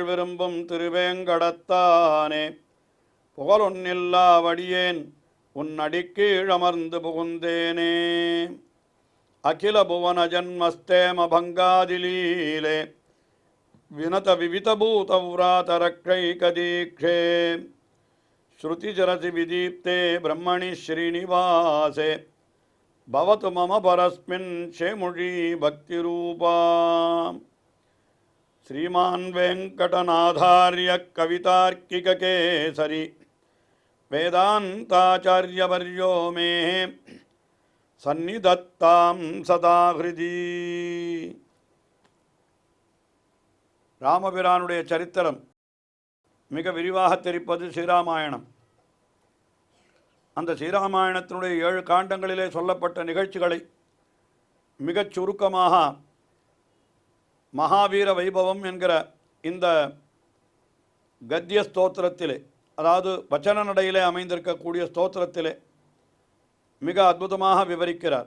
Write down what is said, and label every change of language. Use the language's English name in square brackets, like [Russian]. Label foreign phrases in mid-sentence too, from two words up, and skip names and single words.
[Tamil] விரும்பும் திருவேங்கடத்தானே புகழொன்னில்லா வடியேன் உன் அடிக்கீழமர்ந்து புகுந்தேனே [Sanskrit] अखिल भुवन जन्मस्थेम भङ्गादिलीले विनत विविधभूतव्रातरक्षैकदीक्षे श्रुतिशिरसि विदीप्ते ब्रह्मणि श्रीनिवासे भवतु मम परस्मिन् शेमुषी भक्तिरूपा श्रीमान वेंकटनाथार्य कवितार्किककेसरी वेदांताचार्यवर्यो मे सन्निधत्तां सदा हृदि [Tamil] ராமபிரானுடைய சரித்திரம் மிக விரிவாக தெரிப்பது ஸ்ரீராமாயணம். அந்த ஸ்ரீராமாயணத்தினுடைய 7 காண்டங்களிலே சொல்லப்பட்ட நிகழ்ச்சிகளை மிகச் சுருக்கமாக மகாவீர வைபவம் என்கிற இந்த கத்திய ஸ்தோத்திரத்திலே, அதாவது வச்சன நடையிலே அமைந்திருக்கக்கூடிய ஸ்தோத்திரத்திலே மிக அற்புதமாக விவரிக்கிறார்.